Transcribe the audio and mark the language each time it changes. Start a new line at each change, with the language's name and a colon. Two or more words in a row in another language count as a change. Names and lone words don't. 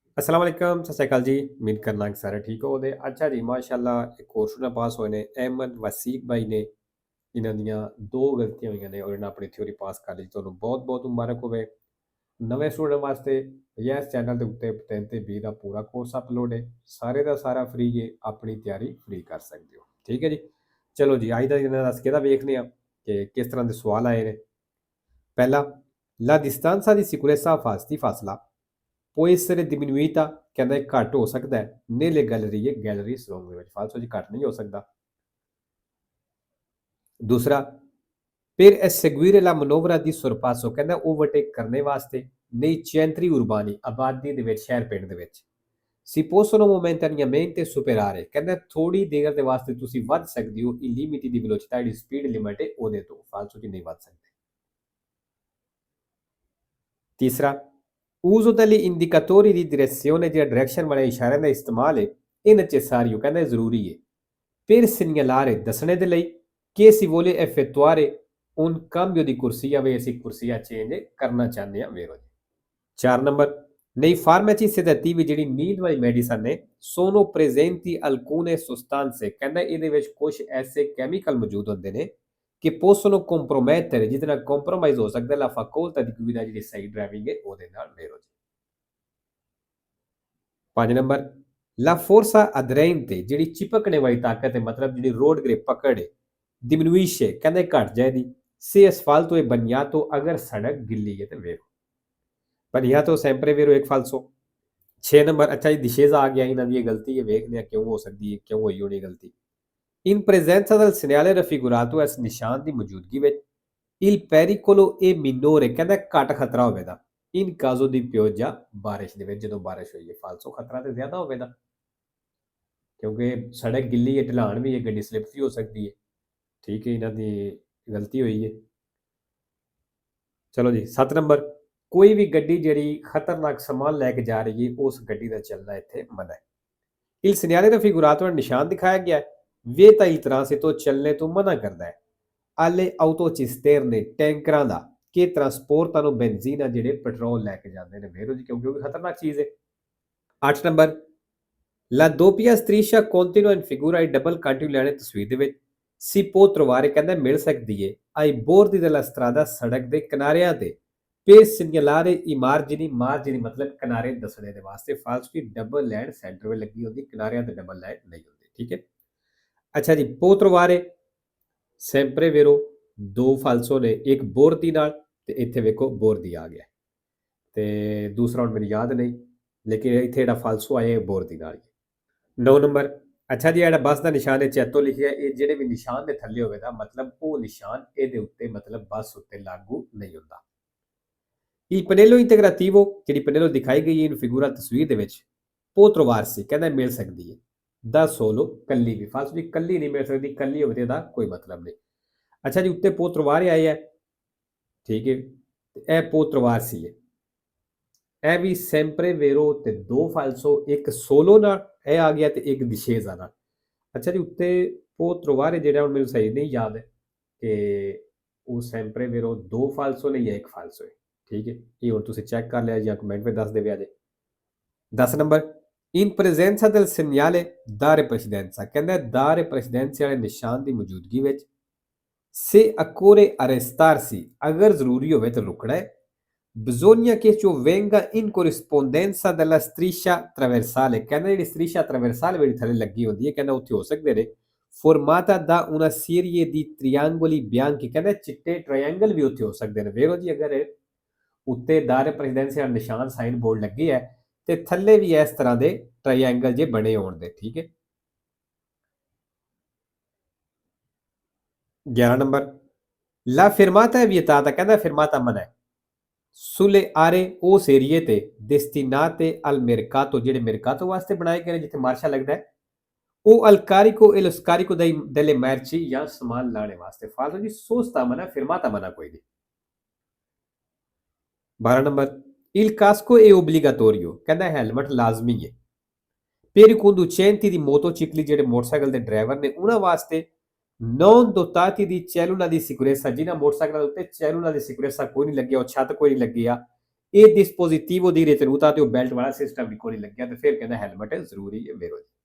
Arabic: السلام عليكم
Punjabi: ਸਤ ਸ੍ਰੀ ਅਕਾਲ ਜੀ। ਉਮੀਦ ਕਰਨਾ ਕਿ ਸਾਰੇ ਠੀਕ ਹੋ। ਅੱਛਾ ਜੀ, ਮਾਸ਼ਾਅੱਲਾ ਇੱਕ ਕੋਰਸ ਨਾਲ ਪਾਸ ਹੋਏ ਨੇ ਅਹਿਮਦ ਵਸੀਕ ਭਾਈ ਨੇ। ਇਹਨਾਂ ਦੀਆਂ ਦੋ ਗਲਤੀਆਂ ਹੋਈਆਂ ਨੇ ਔਰ ਇਹਨਾਂ ਆਪਣੀ ਥਿਊਰੀ ਪਾਸ ਕਰ ਲਈ। ਤੁਹਾਨੂੰ ਬਹੁਤ ਬਹੁਤ ਮੁਬਾਰਕ ਹੋਵੇ। ਨਵੇਂ ਸਟੂਡੈਂਟ ਵਾਸਤੇ ਇਸ ਚੈਨਲ ਦੇ ਉੱਤੇ 3 ਤੇ 20 ਦਾ ਪੂਰਾ ਕੋਰਸ ਅਪਲੋਡ ਹੈ। ਸਾਰੇ ਦਾ ਸਾਰਾ ਫ੍ਰੀ ਹੈ, ਆਪਣੀ ਤਿਆਰੀ ਫ੍ਰੀ ਕਰ ਸਕਦੇ ਹੋ। ਠੀਕ ਹੈ ਜੀ। ਚਲੋ ਜੀ, ਅੱਜ ਦਾ ਇਹਨਾਂ ਦਾ ਕਿਹਦਾ ਵੇਖਦੇ ਆ ਕਿ ਕਿਸ ਤਰ੍ਹਾਂ ਦੇ ਸਵਾਲ ਆਏ ਨੇ। ਪਹਿਲਾ,
Italian: la distanza di sicurezza di fasla può essere diminuita,
Punjabi: ਕਹਿੰਦਾ ਇਹ ਘੱਟ ਹੋ ਸਕਦਾ ਹੈ
Italian: nelle gallerie
Punjabi: gallery slum ਦੇ ਵਿੱਚ। ਫਾਲਸੋ ਜੀ, ਘੱਟ ਨਹੀਂ ਹੋ ਸਕਦਾ। ਦੂਸਰਾ,
Italian: per eseguire la manovra di sorpasso,
Punjabi: ਕਹਿੰਦਾ ਓਵਰਟੇਕ ਕਰਨੇ ਵਾਸਤੇ
Italian: nei centri urbani,
Punjabi: ਆਬਾਦੀ ਦੇ ਵਿੱਚ, ਸ਼ਹਿਰ ਪਿੰਡ ਦੇ ਵਿੱਚ
Italian: si possono momentaneamente superare,
Punjabi: ਕਹਿੰਦਾ ਥੋੜੀ ਦੇਰ ਦੇ ਵਾਸਤੇ ਤੁਸੀਂ ਵੱਧ ਸਕਦੇ ਹੋ
Italian: i limiti di velocità,
Punjabi: ਜਿਹੜੀ ਸਪੀਡ ਲਿਮਟ ਹੈ ਉਹਦੇ ਤੋਂ। ਫਾਲਸੋ ਜੀ, ਨਹੀਂ ਵੱਧ ਸਕਦੇ। ਤੀਸਰਾ,
Italian: uso degli indicatori di direzione,
Punjabi: ਜਿਹੜਾ ਡਾਇਰੈਕਸ਼ਨ ਵਾਲੇ ਇਸ਼ਾਰਿਆਂ ਦਾ ਇਸਤੇਮਾਲ ਹੈ ਇਹ necessario, ਕਹਿੰਦਾ ਜ਼ਰੂਰੀ ਹੈ
Italian: per segnalare,
Punjabi: ਦੱਸਣੇ ਦੇ ਲਈ ਕਿ
Italian: si vuole effettuare un cambio di corsia,
Punjabi: ਵੀ ਅਸੀਂ ਕੁਰਸੀਆ ਚੇਂਜ ਕਰਨਾ ਚਾਹੁੰਦੇ ਹਾਂ ਵੇਰੋ ਜੀ। 4 ਨੰਬਰ,
Italian: nei farmaci sedativi,
Punjabi: ਜਿਹੜੀ ਨੀਂਦ ਵਾਲੀ ਮੈਡੀਸਨ ਨੇ
Italian: sono presenti alcune sostanze,
Punjabi: ਕਹਿੰਦਾ ਇਹਦੇ ਵਿੱਚ ਕੁਝ ਐਸੇ ਕੈਮੀਕਲ ਮੌਜੂਦ ਹੁੰਦੇ ਨੇ ਕਿ
Italian: possono compromettere,
Punjabi: ਜਿਹਦੇ ਨਾਲ ਕੰਪਰੋਮਾਈਜ਼ ਹੋ ਸਕਦਾ
Italian: la facoltà di guida,
Punjabi: ਜਿਹੜੀ ਸਹੀ ਡਰਾਈਵਿੰਗ ਹੈ ਉਹਦੇ ਨਾਲ ਵੇਰੋ ਜੀ। 5 ਨੰਬਰ,
Italian: la forza aderente,
Punjabi: ਜਿਹੜੀ ਚਿਪਕਣੇ ਵਾਲੀ ਤਾਕਤ ਹੈ, ਮਤਲਬ ਜਿਹੜੀ ਰੋਡ ਗ੍ਰਿਪ ਪਕੜ ਹੈ diminuisce, ਕਹਿੰਦੇ ਘਟ ਜਾਏਗੀ
Italian: se asfalto è bagnato,
Punjabi: ਅਗਰ ਸੜਕ ਗਿੱਲੀ ਹੈ ਤੇ ਵੇਰੋ।
Italian: bagnato sempre vero,
Punjabi: ਇੱਕ ਫਾਲਸੋ। 6 ਨੰਬਰ, ਅੱਛਾ ਜੀ, ਦਿਸ਼ੇਜ਼ਾ ਆ ਗਿਆ, ਇਹਨਾਂ ਦੀ ਇਹ ਗਲਤੀ ਹੈ, ਵੇਖਦੇ ਆ ਕਿਉਂ ਹੋ ਸਕਦੀ ਹੈ, ਕਿਉਂ ਹੋਈ ਹੋਣੀ ਗਲਤੀ।
Italian: in presenza del segnale raffigurato,
Punjabi: ਇਸ ਨਿਸ਼ਾਨ ਦੀ ਮੌਜੂਦਗੀ ਵਿੱਚ
Italian: il pericolo è minore,
Punjabi: ਕਹਿੰਦਾ ਘੱਟ ਖਤਰਾ ਹੋਵੇਗਾ
Italian: in caso di pioggia,
Punjabi: ਬਾਰਿਸ਼ ਦੇ ਵਿੱਚ, ਜਦੋਂ ਬਾਰਿਸ਼ ਹੋਈ ਹੈ। ਫਾਲਸੋ, ਖਤਰਾ ਤੇ ਜ਼ਿਆਦਾ ਹੋਵੇਗਾ ਕਿਉਂਕਿ ਸੜਕ ਗਿੱਲੀ ਹੈ, ਢਲਾਣ ਵੀ ਹੈ, ਗੱਡੀ ਸਲਿੱਪ ਵੀ ਹੋ ਸਕਦੀ ਹੈ। ਠੀਕ ਹੈ, ਇਹਨਾਂ ਦੀ ਗਲਤੀ ਹੋਈ ਹੈ। ਚਲੋ ਜੀ, 7 ਨੰਬਰ, ਕੋਈ ਵੀ ਗੱਡੀ ਜਿਹੜੀ ਖਤਰਨਾਕ ਸਮਾਨ ਲੈ ਕੇ ਜਾ ਰਹੀ ਹੈ ਉਸ ਗੱਡੀ ਦਾ ਚੱਲਣਾ ਇੱਥੇ ਮਨਾ ਹੈ।
Italian: il segnale raffigurato,
Punjabi: ਨਿਸ਼ਾਨ ਦਿਖਾਇਆ ਗਿਆ ਹੈ ਵਿeta
Italian: il transito,
Punjabi: ਚੱਲਣੇ ਤੋਂ ਮਨਾ ਕਰਦਾ ਹੈ
Italian: alle autocisterne,
Punjabi: ਟੈਂਕਰਾਂ ਦਾ ਕਿ ਟਰਾਂਸਪੋਰਟਾਂ ਬੈਂਜ਼ੀਨ ਆ, ਜਿਹੜੇ ਪੈਟਰੋਲ ਲੈ ਕੇ ਜਾਂਦੇ ਨੇ ਵੇਰੋ ਜੀ, ਕਿਉਂਕਿ ਉਹ ਖਤਰਨਾਕ ਚੀਜ਼ ਹੈ। 8 ਨੰਬਰ,
Italian: la doppia striscia continua in figura,
Punjabi: ਇਹ ਡਬਲ ਕੰਟੀਨਿਊ ਲੈਣੇ ਤਸਵੀਰ ਦੇ ਵਿੱਚ
Italian: si può trovare,
Punjabi: ਕਹਿੰਦਾ ਮਿਲ ਸਕਦੀ ਹੈ
Italian: ai bordi della strada,
Punjabi: ਸੜਕ ਦੇ ਕਿਨਾਰਿਆਂ ਤੇ
Italian: per segnalare i margini, margini
Punjabi: ਮਤਲਬ ਕਿਨਾਰੇ ਦੱਸਣੇ ਦੇ ਵਾਸਤੇ। ਫਾਲਸੋ ਦੀ ਡਬਲ ਲਾਈਨ ਸੈਂਟਰ ਵਿੱਚ ਲੱਗੀ ਹੁੰਦੀ, ਕਿਨਾਰਿਆਂ ਤੇ ਡਬਲ ਲਾਈਨ ਨਹੀਂ ਹੁੰਦੀ। ਠੀਕ ਹੈ। ਅੱਛਾ ਜੀ,
Italian: può trovare sempre vero,
Punjabi: ਦੋ ਫਾਲਸੋ ਨੇ, ਇੱਕ ਬੋਰਦੀ ਨਾਲ ਤੇ ਇੱਥੇ ਵੇਖੋ ਬੋਰਦੀ ਆ ਗਿਆ ਤੇ ਦੂਸਰਾ ਹੁਣ ਮੈਨੂੰ ਯਾਦ ਨਹੀਂ, ਲੇਕਿਨ ਇੱਥੇ ਜਿਹੜਾ ਫਾਲਸੋ ਆਇਆ ਬੋਰਦੀ ਨਾਲ। 9 ਨੰਬਰ, ਅੱਛਾ ਜੀ, ਜਿਹੜਾ ਬੱਸ ਦਾ ਨਿਸ਼ਾਨ ਹੈ ਚੈਤੋ ਲਿਖਿਆ, ਇਹ ਜਿਹੜੇ ਵੀ ਨਿਸ਼ਾਨ ਦੇ ਥੱਲੇ ਹੋਵੇਗਾ ਮਤਲਬ ਉਹ ਨਿਸ਼ਾਨ ਇਹਦੇ ਉੱਤੇ ਮਤਲਬ ਬੱਸ ਉੱਤੇ ਲਾਗੂ ਨਹੀਂ ਹੁੰਦਾ।
Italian: il pannello integrativo,
Punjabi: ਜਿਹੜੀ ਪਨੇਲੋ ਦਿਖਾਈ ਗਈ ਹੈ ਫਿਗੂਰਾ ਤਸਵੀਰ ਦੇ ਵਿੱਚ
Italian: può trovarsi,
Punjabi: ਕਹਿੰਦਾ ਮਿਲ ਸਕਦੀ ਹੈ ਦਾ solo, ਕੱਲੀ ਵੀ। ਫਾਲਸੋ ਜੀ, ਕੱਲੀ ਨਹੀਂ ਮਿਲ ਸਕਦੀ, ਕੱਲੀ ਹੋਵੇ ਇਹਦਾ ਕੋਈ ਮਤਲਬ ਨਹੀਂ। ਅੱਛਾ ਜੀ, ਉੱਤੇ
Italian: può trovare
Punjabi: ਆਇਆ ਹੈ, ਠੀਕ ਹੈ, ਇਹ
Italian: può trovarsi
Punjabi: ਹੈ, ਇਹ ਵੀ
Italian: sempre vero
Punjabi: ਤੇ ਦੋ ਫਾਲਸੋ, ਇੱਕ ਸੋਲੋ ਨਾਲ ਇਹ ਆ ਗਿਆ ਤੇ ਇੱਕ ਦਿਸ਼ੇਜ਼ਾ ਨਾਲ। ਅੱਛਾ ਜੀ, ਉੱਤੇ
Italian: può trovare
Punjabi: ਜਿਹੜਾ ਹੁਣ ਮੈਨੂੰ ਸਹੀ ਨਹੀਂ ਯਾਦ ਹੈ ਕਿ ਉਹ
Italian: sempre vero
Punjabi: ਦੋ ਫਾਲਸੋ ਨੇ ਜਾਂ ਇੱਕ ਫਾਲਸੋ ਹੈ। ਠੀਕ ਹੈ, ਇਹ ਹੁਣ ਤੁਸੀਂ ਚੈੱਕ ਕਰ ਲਿਆ ਜਾਂ ਕਮੈਂਟ ਵਿੱਚ ਦੱਸ ਦੇਵੇ ਅਜੇ। 10 ਨੰਬਰ,
Italian: in presenza del segnale dare precedenza, ਕਹਿੰਦਾ dare precedenza
Punjabi: ਵਾਲੇ ਨਿਸ਼ਾਨ ਦੀ ਮੌਜੂਦਗੀ ਵਿੱਚ
Italian: se occorre arrestarsi,
Punjabi: ਅਗਰ ਜ਼ਰੂਰੀ ਹੋਵੇ ਤਾਂ ਰੁਕਣਾ ਹੈ
Italian: bisogna che ciò venga in corrispondenza della striscia trasversale,
Punjabi: ਕਹਿੰਦਾ ਜਿਹੜੀ
Italian: striscia trasversale
Punjabi: ਜਿਹੜੀ ਥੱਲੇ ਲੱਗੀ ਹੁੰਦੀ ਹੈ, ਕਹਿੰਦਾ ਉੱਥੇ ਹੋ ਸਕਦੇ ਨੇ
Italian: formata da una serie di triangoli bianchi,
Punjabi: ਕਹਿੰਦਾ ਚਿੱਟੇ ਟ੍ਰਾਇੰਗਲ ਵੀ ਉੱਥੇ ਹੋ ਸਕਦੇ ਨੇ ਵੇਖੋ ਜੀ। ਅਗਰ ਉੱਤੇ ਦਾਰੇ ਪ੍ਰੈਜ਼ੀਡੈਂਸੀ ਦਾ ਨਿਸ਼ਾਨ ਸਾਈਨ ਬੋਰਡ ਲੱਗੀ ਹੈ ਤੇ ਥੱਲੇ ਵੀ ਇਸ ਤਰ੍ਹਾਂ ਦੇ ਟ੍ਰਾਇੰਗਲ ਜੇ ਬਣੇ ਹੋਣ ਦੇ। ਠੀਕ ਹੈ। 11 ਨੰਬਰ,
Italian: la fermata è vietata,
Punjabi: ਕਹਿੰਦਾ ਫਿਰਮਾਤਾ ਮਨਾ ਹੈ
Italian: sulle aree,
Punjabi: ਉਸ ਏਰੀਏ ਤੇ
Italian: destinate al mercato,
Punjabi: ਜਿਹੜੇ mercato ਵਾਸਤੇ ਬਣਾਏ ਗਏ ਨੇ ਜਿੱਥੇ ਮਾਰਸ਼ਾ ਲੱਗਦਾ ਹੈ ਉਹ
Italian: al carico e lo scarico delle merci,
Punjabi: ਜਾਂ ਸਮਾਨ ਲਾਣੇ ਵਾਸਤੇ। ਫਾਲਤੂ ਜੀ, ਸੋਚਤਾ ਮਨਾ, ਫਿਰਮਾਤਾ ਮਨਾ ਕੋਈ ਨਹੀਂ। 12 ਨੰਬਰ,
Italian: il casco è obbligatorio,
Punjabi: ਕਹਿੰਦਾ ਹੈਲਮਟ ਲਾਜ਼ਮੀ ਹੈ
Italian: per i conducenti di motocicli,
Punjabi: ਜਿਹੜੇ ਮੋਟਰਸਾਈਕਲ ਦੇ ਡਰਾਈਵਰ ਨੇ ਉਹਨਾਂ ਵਾਸਤੇ
Italian: non dotati di cellula di sicurezza,
Punjabi: ਜਿਨ੍ਹਾਂ ਮੋਟਰਸਾਈਕਲਾਂ ਦੇ ਉੱਤੇ
Italian: cellula di sicurezza
Punjabi: ਕੋਈ ਨਹੀਂ ਲੱਗਿਆ, ਉਹ ਛੱਤ ਕੋਈ ਨਹੀਂ ਲੱਗੀ ਆ, ਇਹ
Italian: dispositivo di ritenuta
Punjabi: ਤੇ ਉਹ ਬੈਲਟ ਵਾਲਾ ਸਿਸਟਮ ਵੀ ਕੋਈ ਲੱਗਿਆ ਤੇ ਫਿਰ ਕਹਿੰਦਾ ਹੈਲਮਟ ਜ਼ਰੂਰੀ ਹੈ ਵੇਰੋ।